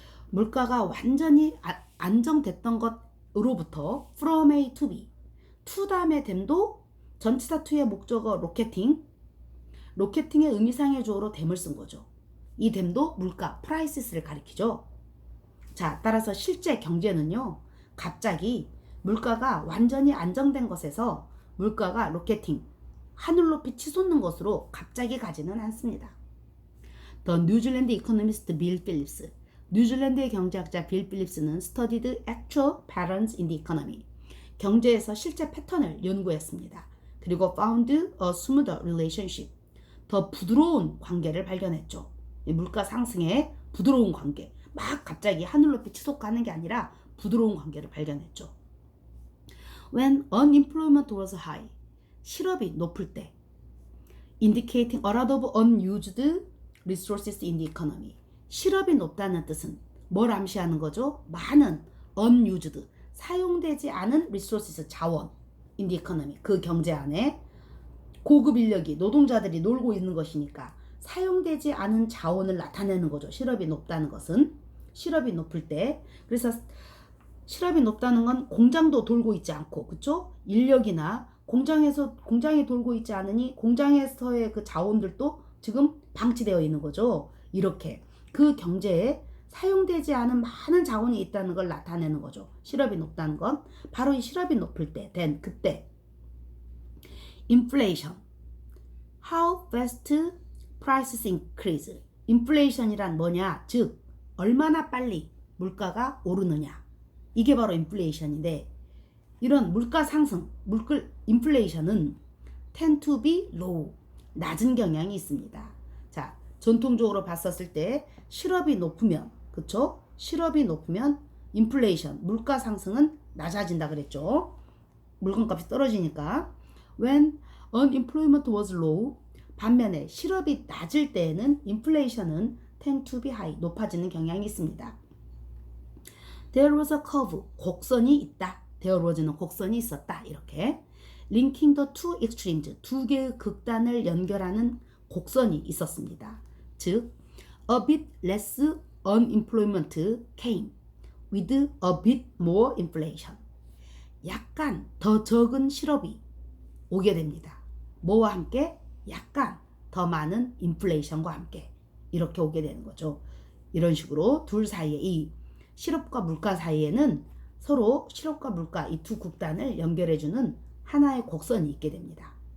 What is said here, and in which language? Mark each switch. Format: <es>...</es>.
<ko>물가가 완전히 안정됐던 것으로부터</ko> <en>from A to B,</en> <ko>to 다음에 댐도 전치사 to의 목적어 로켓팅의 의미상의 주어로 댐을 쓴 거죠. 이 댐도 물가, 프라이시스를 가리키죠. 자, 따라서 실제 경제는요, 갑자기 물가가 완전히 안정된 것에서 물가가 로켓팅, 하늘 높이 치솟는 것으로 갑자기 가지는 않습니다.</ko> <en>The New Zealand economist Bill Phillips,</en> <ko>뉴질랜드의 경제학자 빌 필립스는</ko> <en>studied actual patterns in the economy,</en> <ko>경제에서 실제 패턴을 연구했습니다. 그리고</ko> <en>found a smoother relationship,</en> <ko>더 부드러운 관계를 발견했죠. 물가 상승의 부드러운 관계, 막 갑자기 하늘 높이 치솟가는 게 아니라 부드러운 관계를 발견했죠.</ko> <en>When unemployment was high,</en> <ko>실업이 높을 때,</ko> <en>indicating a lot of unused resources in the economy,</en> <ko>실업이 높다는 뜻은 뭘 암시하는 거죠? 많은 unused, 사용되지 않은 resources, 자원,</ko> <en>in the economy,</en> <ko>그 경제 안에 고급 인력이, 노동자들이 놀고 있는 것이니까 사용되지 않은 자원을 나타내는 거죠. 실업이 높다는 것은. 실업이 높을 때. 그래서 실업이 높다는 건 공장도 돌고 있지 않고, 그쵸? 인력이나 공장이 돌고 있지 않으니 공장에서의 그 자원들도 지금 방치되어 있는 거죠. 이렇게 그 경제에 사용되지 않은 많은 자원이 있다는 걸 나타내는 거죠. 실업이 높다는 건 바로 이 실업이 높을 때 된 그때.</ko> <en>Inflation, how fast prices increase.</en> <ko>인플레이션이란 뭐냐? 즉 얼마나 빨리 물가가 오르느냐. 이게 바로 인플레이션인데, 이런 물가 상승, 인플레이션은</ko> <en>tend to be low,</en> <ko>낮은 경향이 있습니다. 자, 전통적으로 봤었을 때 실업이 높으면, 그쵸? 실업이 높으면 인플레이션, 물가 상승은 낮아진다 그랬죠. 물건값이 떨어지니까.</ko> <en>When unemployment was low,</en> <ko>반면에 실업이 낮을 때에는 인플레이션은</ko> <en>tend to be high,</en> <ko>높아지는 경향이 있습니다.</ko> <en>There was a curve,</en> <ko>곡선이 있다.</ko> <en>There was</en> <ko>는 곡선이 있었다. 이렇게</ko> <en>linking the two extremes,</en> <ko>두 개의 극단을 연결하는 곡선이 있었습니다.</ko> <en>즉, a bit less unemployment came with a bit more inflation.</en> <ko>약간 더 적은 실업이 오게 됩니다. 뭐와 함께? 약간 더 많은 인플레이션과 함께 이렇게 오게 되는 거죠. 이런 식으로 둘 사이에 이 실업과 물가 사이에는 서로 실업과 물가 이 두 극단을 연결해주는 하나의 곡선이 있게 됩니다.</ko>